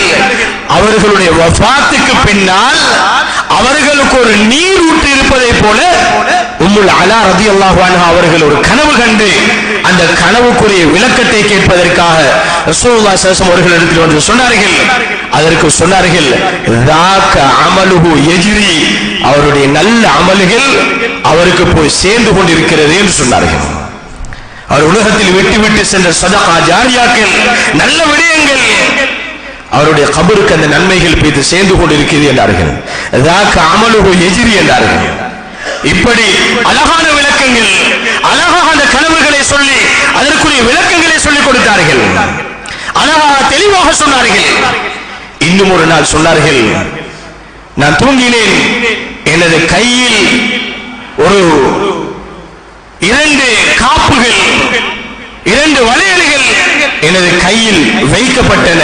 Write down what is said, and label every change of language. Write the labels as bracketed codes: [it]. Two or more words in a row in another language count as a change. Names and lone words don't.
[ta] அவர்களுடைய வஃபாத்துக்கு பின்னால் அவர்களுக்கு ஒரு நீர் ஊற்று இருப்பதை போல உம்முல் அலா [ar] رضي الله عنها [ta] அவர்கள் ஒரு கனவு கண்டு அந்த கனவுக்குரிய விளக்கத்தை கேட்பதற்காக [ar] رسول الله صلى الله عليه وسلم [ta] அவர்களிடத்தில் வந்து சொன்னார்கள். அதற்கு சொன்னார்கள், [ar] ذاك عمله يجري, [ta] அவருடைய நல்ல அமல்கள் அவருக்கு போய் சேர்ந்து கொண்டிருக்கிறது என்று சொன்னார்கள். அவர் உலகத்தில் விட்டு சென்ற [ar] صدقات جارية, [ta] நல்ல விடயங்கள் அவருடைய கபருக்கு அந்த நன்மைகள் போய் சேர்ந்து கொண்டிருக்கிறது என்றார்கள். [ar] ذاك عمله يجري என்றார்கள். [ta] இப்படி அழகான விளக்கங்கள், அழகாக அந்த கனவுகளை சொல்லி அதற்குரிய விளக்கங்களை சொல்லிக் கொடுத்தார்கள். அழகாக தெளிவாக சொன்னார்கள். இன்னும் ஒரு நாள் சொன்னார்கள், நான் தூங்கினேன், எனது கையில் ஒரு 2 காப்புகள், 2 வளையல்கள் எனது கையில் வைக்கப்பட்டன.